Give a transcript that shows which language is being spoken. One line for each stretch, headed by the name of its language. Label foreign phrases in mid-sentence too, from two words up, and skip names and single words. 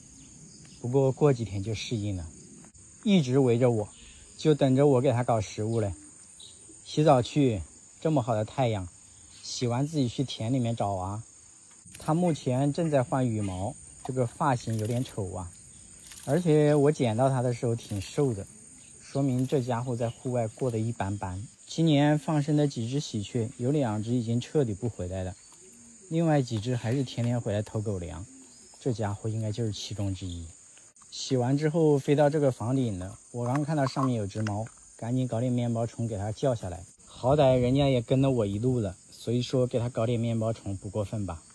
Chinese: 不過過幾天就適應了，一直圍着我，就等着我給它搞食物嘞。洗澡去，這麼好的太陽，洗完自己去田裡面找啊。它目前正在換羽毛，這個髮型有點醜啊，而且我撿到它的時候挺瘦的，說明這家伙在戶外過得一般般。今年放生的幾隻喜鵲，有2隻已經徹底不回來了，另外幾隻還是天天回來偷狗糧，這家伙應該就是其中之一。洗完之後飛到這個房頂了，我剛看到上面有隻貓，趕緊搞點面包蟲給它叫下來，好歹人家也跟了我一路了，所以說給它搞點面包蟲不過分吧。